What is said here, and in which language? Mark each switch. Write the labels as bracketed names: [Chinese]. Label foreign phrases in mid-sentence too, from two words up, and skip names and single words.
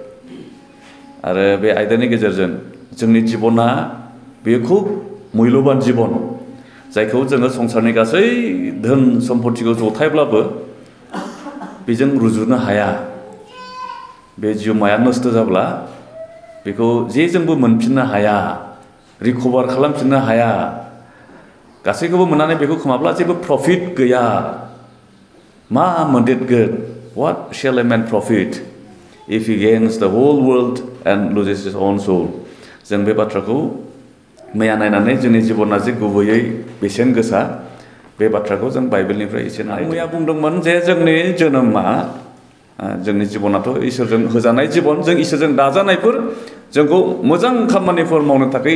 [Bodo] आरो बे आयदानि गेजेरजों जोंनि जिबना बेयो खुब मुल्यबान जिबन जायखौ जोङो संसारनि गासै धोन सम्पतिखौ जथायब्लाबो बेजों रुजुनो हाया बे जिउमाया नस्थ' जाब्ला बेखौ जेजोंबो मोनफिननो हाया रिकभार खालामफिननो हाया गासैखौबो मोननानै बेखौ खोमाब्ला जेबो प्रफिट गैया मा मोनदेरगोन [English] what shall a man profit if he gains the whole world and loses his own soul [Bodo] जों बे बाथ्राखौ मैया नायनानै जोंनि जिबना जे गुबैयै बेसेन गोसा बे बाथ्राखौ जों बाइबेलनिफ्राय एसे नायदों मैया बुंदोंमोन जे जोंनि जोनोमा जोंनि जिबनाथ' इसोरजों होजानाय जिबन जों इसोरजों दाजानायफोर जोंखौ मोजां खामानिफोर मावनो थाखाय